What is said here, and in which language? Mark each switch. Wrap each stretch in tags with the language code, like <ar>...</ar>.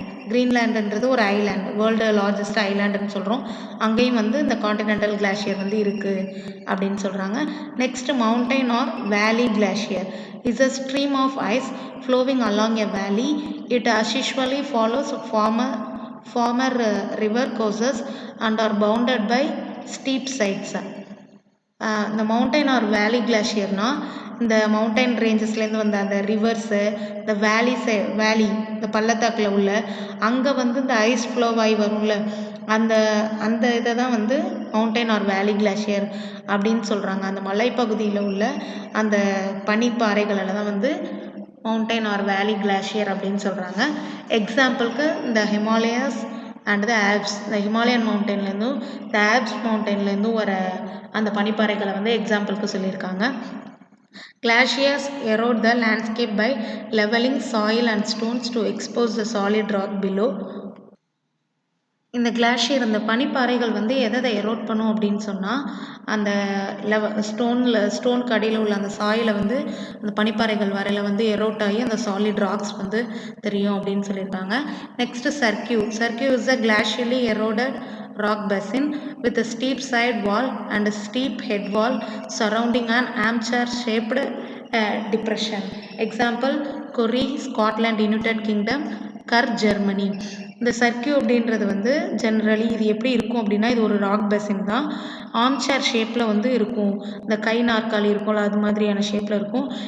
<ta>கிரீன்லேண்டுன்றது ஒரு island, world largest ஐலாண்டுன்னு சொல்கிறோம். அங்கேயும் இந்த காண்டினென்டல் கிளாஷியர் இருக்குது அப்படின்னு சொல்கிறாங்க.</ta> <en>Next mountain or valley glacier is a stream of ice flowing along a valley. It usually follows former river courses and are bounded by steep sides.</en> <ta>இந்த mountain R வேலி கிளாஷியர்னால் இந்த மவுண்டைன் ரேஞ்சஸ்லேருந்து வந்த அந்த ரிவர்ஸு, இந்த வேலி இந்த பள்ளத்தாக்கில் உள்ள அங்கே இந்த ஐஸ் ஃப்ளோவாகி வரும்ல அந்த இதை தான் மவுண்டைன் ஆர் வேலி கிளாஷியர் அப்படின்னு சொல்கிறாங்க. அந்த மலைப்பகுதியில் உள்ள அந்த பனிப்பாறைகளில் தான் மவுண்டைன் ஆர் வேலி கிளாஷியர் அப்படின்னு சொல்கிறாங்க. எக்ஸாம்பிளுக்கு இந்த ஹிமாலயாஸ் அண்ட் த ஆல்ப்ஸ், இந்த ஹிமாலயன் மவுண்டன்லேருந்தும் இந்த ஆல்ப்ஸ் மவுண்டன்லேருந்தும் வர அந்த பனிப்பாறைகளை எக்ஸாம்பிளுக்கு சொல்லியிருக்காங்க.</ta> <en>Glaciers erode the landscape by leveling soil and stones to expose the solid rock below.</en> <ta>இந்த கிளாஷியர் இந்த பனிப்பாறைகள் எதை எரோட் பண்ணும் அப்படின்னு சொன்னால் அந்த ஸ்டோனுக்கு அடியில் உள்ள அந்த சாயிலை அந்த பனிப்பாறைகள் வரையில் எரோட் ஆகி அந்த சாலிட் ராக்ஸ் தெரியும் அப்படின்னு சொல்லியிருக்காங்க.</ta> <en>Next cirque is a glacially eroded rock basin with a steep side wall and a steep head wall surrounding an armchair shaped depression. Example Korea, Scotland, United Kingdom, Kerr, Germany.</en> <ta>இந்த சர்க்கியூ அப்படின்றது generally இது எப்படி இருக்கும் அப்படின்னா இது ஒரு ராக் பேசின் தான். ஆர்ம்சேர் ஷேப்பில் இருக்கும். இந்த கை நாற்காலி இருக்கும்ல அது மாதிரியான ஷேப்பில் இருக்கும்.</ta>